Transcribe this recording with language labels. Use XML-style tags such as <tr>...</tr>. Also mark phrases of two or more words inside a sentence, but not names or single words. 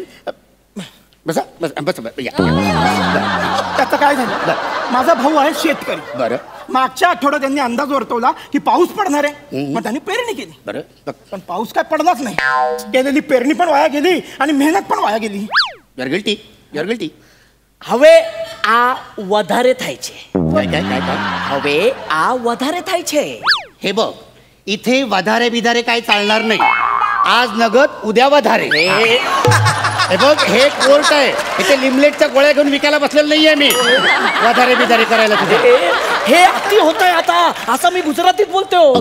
<mr>बसा बस बस त्याचं काय झालं. माझा भाऊ आहे शेतकरी. बरं. मागच्या आठवड्यात त्यांनी अंदाज वर्तवला की पाऊस पडणार आहे. मग त्यांनी पेरणी केली. बरं. पण पाऊस काय पडलाच नाही. केलेली पेरणी पण वाया गेली आणि मेहनत पण वाया गेली.</mr> <en>your guilty your guilty.</en> <gu>હવે આ વધારે થાય છે.</gu> <mr>काय काय काय काय.</mr> <gu>હવે આ વધારે થાય છે.</gu> <mr>हे बघ इथे वधारे बिधारे काय चालणार नाही. आज नगद उद्या वधारे. हे बघ हे कोर्ट आहे. इथे लिमलेटच्या गोळ्या घेऊन विकायला बसलेलं नाहीये मी वधारे बिधारे करायला. तुझे हे अति होत आहे आता असं मी गुजरातीत बोलतो.</mr>